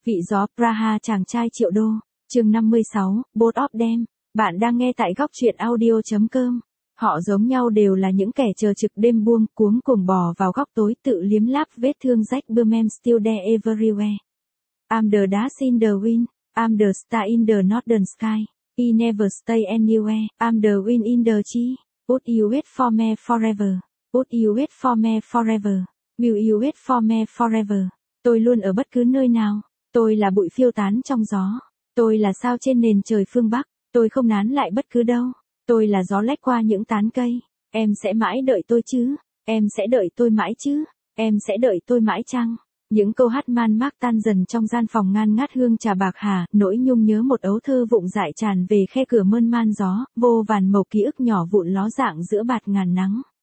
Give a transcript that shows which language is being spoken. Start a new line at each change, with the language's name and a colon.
Vietnamese: Vị gió, Praha chàng trai triệu đô, chương 56, Boat of Dem, bạn đang nghe tại góc truyện audio.com. Họ giống nhau đều là những kẻ chờ trực đêm buông cuống cùng bò vào góc tối tự liếm láp vết thương rách bươm em
English: still there everywhere. I'm the dust in the wind, I'm the star in the northern sky, I never stay anywhere, I'm the wind in the tree, would you wait for me forever, would you wait for me forever, will you wait for me forever,
Vietnamese: tôi luôn ở bất cứ nơi nào. Tôi là bụi phiêu tán trong gió. Tôi là sao trên nền trời phương Bắc. Tôi không nán lại bất cứ đâu. Tôi là gió lách qua những tán cây. Em sẽ mãi đợi tôi chứ? Em sẽ đợi tôi mãi chứ? Em sẽ đợi tôi mãi chăng? Những câu hát man mác tan dần trong gian phòng ngan ngát hương trà bạc hà, nỗi nhung nhớ một ấu thơ vụng dại tràn về khe cửa mơn man gió, vô vàn mộc ký ức nhỏ vụn ló dạng giữa bạt ngàn nắng.